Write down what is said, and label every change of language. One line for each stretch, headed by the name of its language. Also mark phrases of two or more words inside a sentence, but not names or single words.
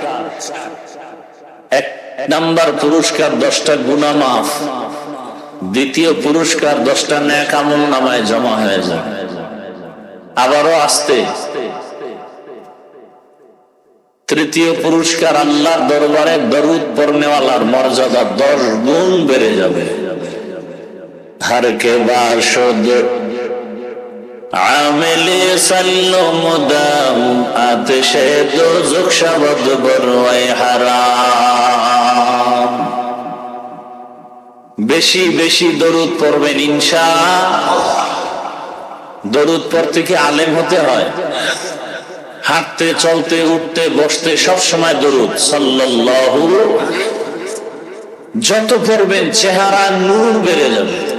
Bangla: 1 নাম্বার পুরস্কার 10টা গুনাহ মাফ, দ্বিতীয় পুরস্কার 10টা নেক আমল নামায় জমা হয়ে যায়। আবারও আসতে, তৃতীয় পুরস্কার আল্লাহর দরবারে দরুদ পড়নেওয়ালার মর্যাদা 10 গুণ বেড়ে যাবে।
Persian: هر که باشد عامل صلوا مدام آتش دوزخ شود بر وی حرام.
Bangla: বেশি বেশি দরুদ পড়বেন ইনশাআল্লাহ। দরুদ পড়তে কি আলেম হতে হয়? হাঁটতে, চলতে, উঠতে, বসতে সব সময় দরুদ সাল্লাল্লাহু। যত পড়বেন চেহারা নূর বেড়ে যাবে।